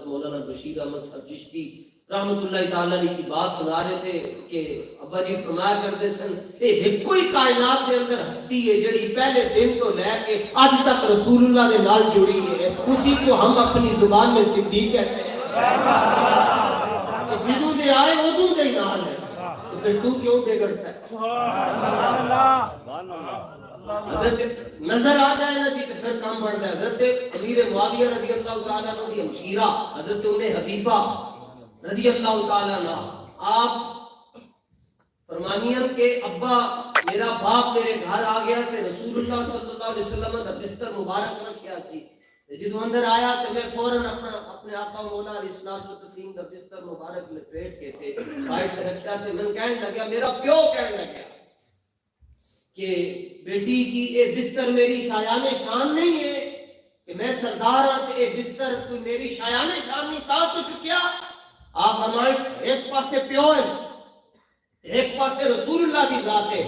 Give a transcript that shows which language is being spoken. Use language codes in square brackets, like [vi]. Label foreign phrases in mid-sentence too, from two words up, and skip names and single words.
[ur] مولانا بشیر احمد صاحب چشتی رحمت اللہ تعالیٰ علیہ کی بات سنا رہے تھے کہ ابا جی فرمایا کرتے سن یہ ایک کوئی کائنات کے اندر ہستی ہے جڑی پہلے دن تو لے کے آج تک رسول اللہ کے نال جڑی ہے، اسی کو ہم اپنی زبان میں صدیق کہتے ہیں، [pa] جدوں دے آئے ادوں دے نال ہے، [ur] تو پھر تو کیوں بگڑتا ہے؟ حضرت نظر آ جائے نا جی تو پھر کام بڑھتا ہے۔ حضرت امیر معاویہ رضی اللہ تعالیٰ عنہ کی ہمشیرہ حضرت ام حبیبہ رضی اللہ تعالیٰ عنہ آپ فرمانیاں کہ ابا میرا باپ میرے [pa] گھر آ گیا کہ رسول اللہ صلی اللہ علیہ وسلم دا بستر مبارک رکھیا سی، جدو اندر آیا تو میں فوراً اپنے آقا مولا علیہ الصلوۃ والتسلیم دا بستر مبارک لپیٹ کے تے سائڈ تے رکھیا تے میں کہنے لگا، میرا پیو کہنے لگا کہ بیٹی کی اے بستر میری شایان شان نہیں ہے کہ میں سردار ہاں تے اے بستر کوئی میری شایان شان نہیں تا تو چکیا۔ [ur] آپ فرمائیں [pa] ایک پاسے پیو ہے [ur] ایک پاسے رسول اللہ کی ذات ہے۔